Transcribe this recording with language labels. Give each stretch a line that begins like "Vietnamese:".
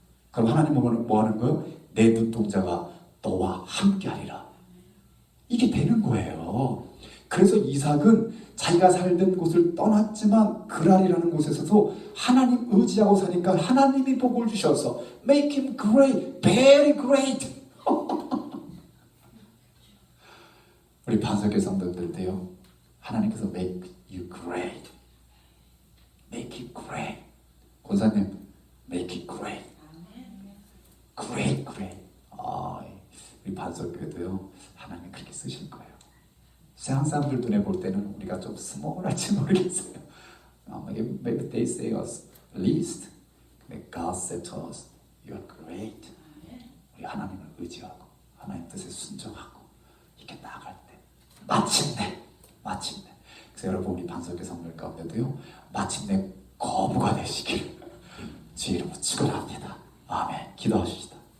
Korean: 그럼 하나님은 뭐 하는 거예요? 내 눈동자가 너와 함께하리라. 이게 되는 거예요. 그래서 이삭은 자기가 살던 곳을 떠났지만 그랄이라는 곳에서도 하나님 의지하고 사니까 하나님이 복을 주셔서
English: make him great, very great.
Korean: 우리 반석의 성도들도요 하나님께서
English: make you great, make it great.
Korean: 권사님
English: make it great, great, great.
Korean: 우리 반석교회도요 하나님이 그렇게 쓰실 거예요. 세상 사람들 눈에 볼 때는 우리가 좀 스몰할지 모르겠어요.
English: Maybe they say us least, but God said to us, you are great.
Korean: 우리 하나님을 의지하고 하나님 뜻에 순종하고 이렇게 나아갈 때 마침내. 그래서 여러분 우리 반석의 성들 가운데도요 마침내 거부가 되시길 주의 이름으로 축원합니다. 아멘. 기도하십시다.